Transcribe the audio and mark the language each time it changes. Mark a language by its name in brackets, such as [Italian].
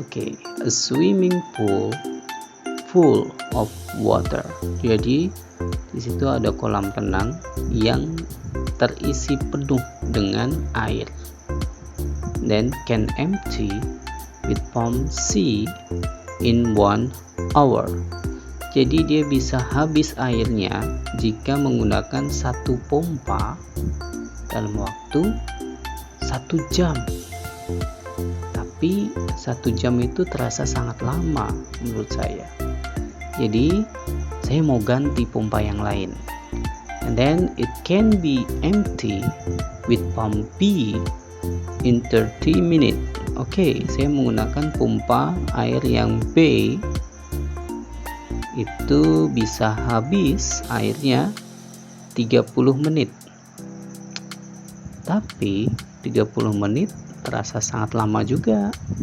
[English] Oke, a swimming pool full of water. [Indonesian] Jadi di situ ada kolam renang yang terisi penuh dengan air. [English] Then can empty with pump C in 1 hour. [Indonesian] Jadi dia bisa habis airnya jika menggunakan satu pompa dalam waktu 1 jam. Tapi 1 jam itu terasa sangat lama menurut saya. Jadi saya mau ganti pompa yang lain. [English] And then it can be empty with pump B in 30 minutes. [Indonesian] Oke, saya menggunakan pompa air yang B, itu bisa habis airnya 30 menit. Tapi 30 menit terasa sangat lama juga.